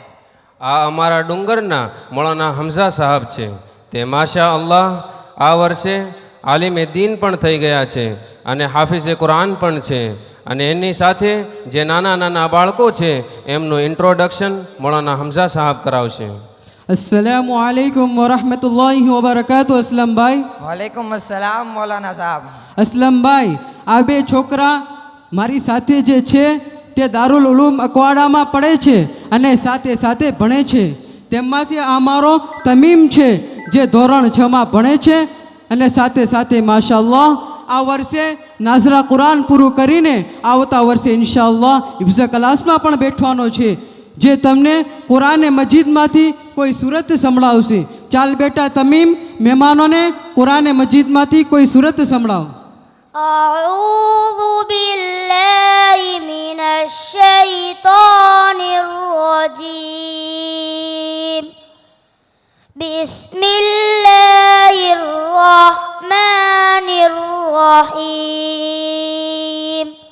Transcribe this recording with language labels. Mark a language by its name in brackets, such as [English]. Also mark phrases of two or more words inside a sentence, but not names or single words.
[Gujarati] આ અમારા ડુંગરના મૌલાના હમઝા સાહેબ છે. તે માશા અલ્લાહ આ વર્ષે આલિમે દીન પણ થઈ ગયા છે અને હાફિઝે કુરાન પણ છે. અને એની સાથે જે નાના નાના બાળકો છે એમનું ઇન્ટ્રોડક્શન મૌલાના હમઝા સાહેબ કરાવશે. [Arabic] السلام عليكم ورحمة الله وبركاته. [Gujarati] असलમભાઈ. [Arabic] وعليكم السلام [Gujarati] મોલાના સાહેબ. असलમભાઈ, આ બે છોકરા મારી સાથે જે છે તે દારુલ ઉલૂમ અકવાડામાં પડે છે અને સાથે સાથે ભણે છે. તેમાંથી આ મારો તમીમ છે જે ધોરણ 6માં ભણે છે અને સાથે સાથે માશાઅલ્લાહ આ વર્ષે નાઝરા કુરાન પૂરું કરીને આવતા વર્ષે ઇન્શાઅલ્લાહ હિફ્ઝ ક્લાસમાં પણ બેઠવાનો છે, જે તમને કુરાને મજીદમાંથી કોઈ સુરત સંભળાવશે. ચાલ બેટા તમીમ, મહેમાનોને કુરાને મજીદમાંથી કોઈ સુરત સંભળાવ. [Arabic] أعوذ بالله من الشيطان الرجيم بسم الله الرحمن الرحيم